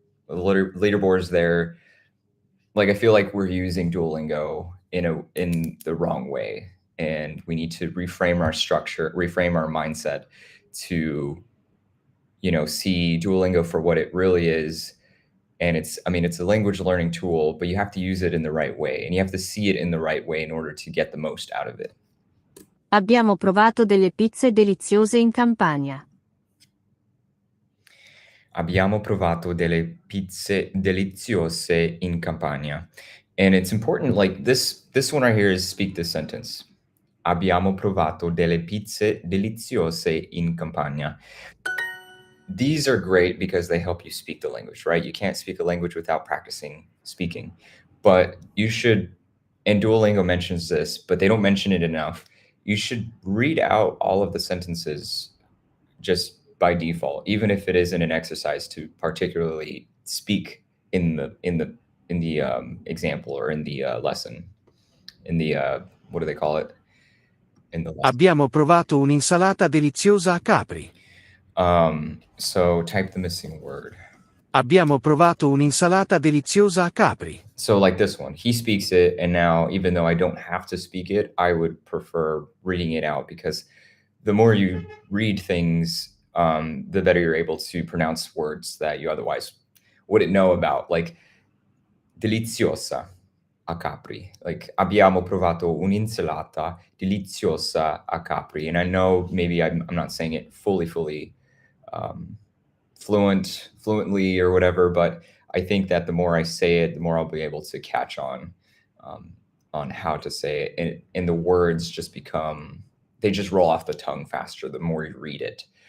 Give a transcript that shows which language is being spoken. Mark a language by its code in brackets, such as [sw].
[en] The leaderboards there, like, I feel like we're using Duolingo in the wrong way, and we need to reframe our structure, reframe our mindset to, see Duolingo for what it really is. And it's a language learning tool, but you have to use it in the right way, and you have to see it in the right way in order to get the most out of it. [it] Abbiamo provato delle pizze deliziose in Campania. Abbiamo provato delle pizze deliziose in Campania. [en] And it's important, like, this one right here is speak this sentence. [it] Abbiamo provato delle pizze deliziose in Campania. [en] These are great because they help you speak the language, right? You can't speak a language without practicing speaking. But you should, and Duolingo mentions this, but they don't mention it enough. You should read out all of the sentences just by default, even if it isn't an exercise to particularly speak in the example or in the lesson, in the what do they call it? In the lesson. [it] Abbiamo provato un'insalata deliziosa a Capri. [en] So type the missing word. [it] Abbiamo provato un'insalata deliziosa a Capri. [en] So like this one, he speaks it, and now even though I don't have to speak it, I would prefer reading it out, because the more you read things the better you're able to pronounce words that you otherwise wouldn't know about, like [it] deliziosa a Capri. Like abbiamo provato un'insalata deliziosa a Capri. [en] And I know maybe I'm not saying it fully fluently or whatever, but I think that the more I say it, the more I'll be able to catch on how to say it. And the words just they just roll off the tongue faster the more you read it.